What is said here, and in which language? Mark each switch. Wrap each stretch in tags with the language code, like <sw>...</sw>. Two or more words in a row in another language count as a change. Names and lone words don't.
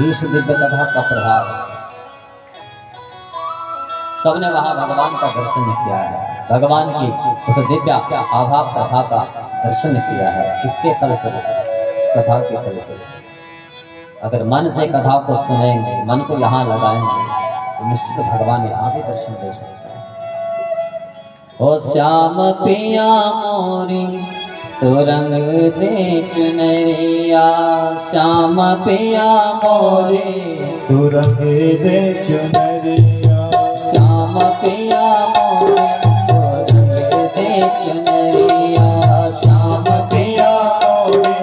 <hi>20 दिव्य कथा का प्रभाव, सबने वहां भगवान का दर्शन किया है, भगवान की उस दिव्य आभा प्रभा का दर्शन किया है। इसके फलस्वरूप, इस कथा के फलस्वरूप अगर मन से कथा को सुनेंगे, मन को यहाँ लगाएंगे, तो निश्चित भगवान यहाँ भी दर्शन दे सकता है। ओ श्याम पिया मोरी तो रंग दे चुनरिया, श्याम पिया मोरी तो रंग दे चुनरिया, श्याम पिया मोरी तो रंग दे चुनरिया, श्याम पिया मोरी</hi>